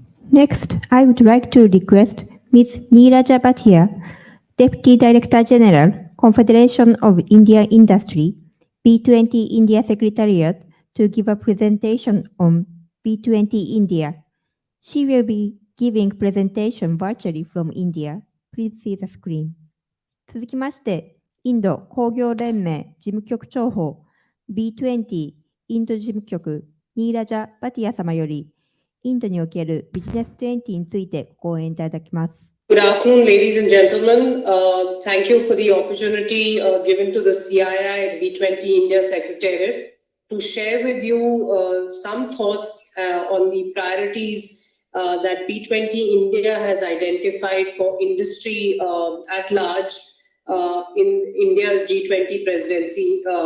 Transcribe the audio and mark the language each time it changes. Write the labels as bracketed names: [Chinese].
[English] Next, I would like to request Ms. Neeraja Bhatia, Deputy Director General, Confederation of India Industry, B20 India Secretariat, to give a presentation on B20 India. She will be giving presentation virtually from India. Please see the screen. [Japanese] 続きまして、インド工業連盟事務局長補 B20 インド事務局ニーラジャ・バティア様より、インドにおけるビジネス20について講演いただきます。 [English] Good afternoon, ladies and gentlemen. Thank you for the opportunity given to the CII B20 India Secretariat to share with you some thoughts on the priorities that B20 India has identified for industry at large in India's G20 presidency.